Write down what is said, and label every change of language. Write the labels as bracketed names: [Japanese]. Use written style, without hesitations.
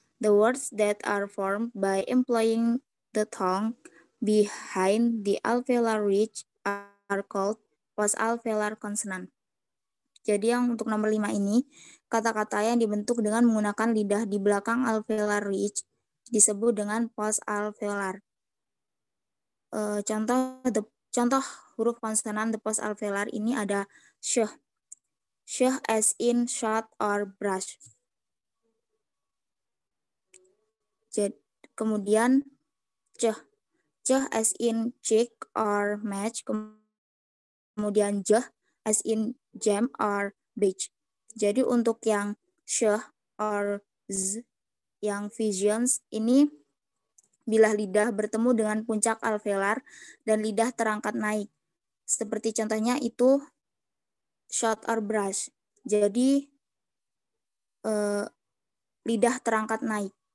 [English] The words that are formed by employing the tongue behind the alveolar ridge are called post alveolar consonant. [Indonesian] Jadi yang untuk nomor 5 ini, kata-kata yang dibentuk dengan menggunakan lidah di belakang alveolar ridge disebut dengan post alveolar. Contoh huruf konsonan the post alveolar ini ada sh. [English] Sh as in shot or brush. [Indonesian] Kemudian [English] c as in cheek or match. [Indonesian] Kemudian [English] j as in jam or beach. [Indonesian] Jadi untuk yang sh or z, yang visions ini bilah lidah bertemu dengan puncak alveolar dan lidah terangkat naik. Seperti contohnya itu [English] shot or brush. [Indonesian] Jadi lidah terangkat naik.